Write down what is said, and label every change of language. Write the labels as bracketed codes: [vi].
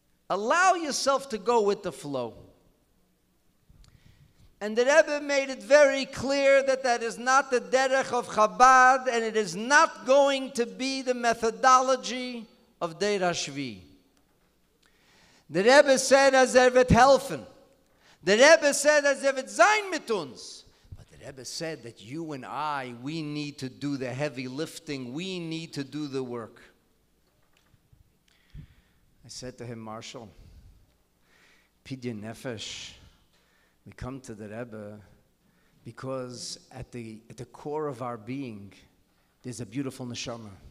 [en] Allow yourself to go with the flow. And the Rebbe made it very clear that is not the derech of Chabad, and it is not going to be the methodology of Deir HaShvi. The Rebbe said, [yi] "As wird helfen." [en] The Rebbe said, [yi] "As wird sein mit uns." [en] But the Rebbe said that you and I, we need to do the heavy lifting. We need to do the work. I said to him, Marshall, Pidyon Nefesh, we come to the Rebbe because at the core of our being, there's a beautiful neshama.